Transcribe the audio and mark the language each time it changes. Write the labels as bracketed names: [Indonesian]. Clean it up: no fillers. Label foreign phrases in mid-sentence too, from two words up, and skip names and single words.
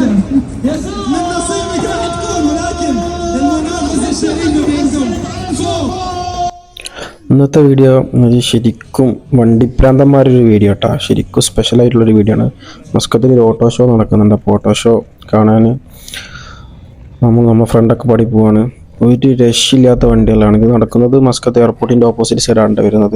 [Arabic] من نصيبك راح تكون ولكن المنافسه الشريفه بينكم. شوف [Malayalam] ഇന്നത്തെ വീഡിയോ ശരിക്കും വണ്ടിപ്രാന്തന്മാരൊരു വീഡിയോ കേട്ടോ. ശരിക്കും സ്പെഷ്യലായിട്ടുള്ളൊരു വീഡിയോ ആണ്. മസ്കത്തിൽ ഒരു [English] auto show [Malayalam] നടക്കുന്നുണ്ട്. അപ്പോൾ [English] auto show [Malayalam] കാണാൻ നമ്മൾ ഫ്രണ്ടൊക്കെ പാടി പോവാണ്. ഒരു രക്ഷയില്ലാത്ത വണ്ടികളാണ് ഇത് നടക്കുന്നത്. മസ്കത്ത് എയർപോർട്ടിൻ്റെ [English] opposite side [Malayalam] വരുന്നത്.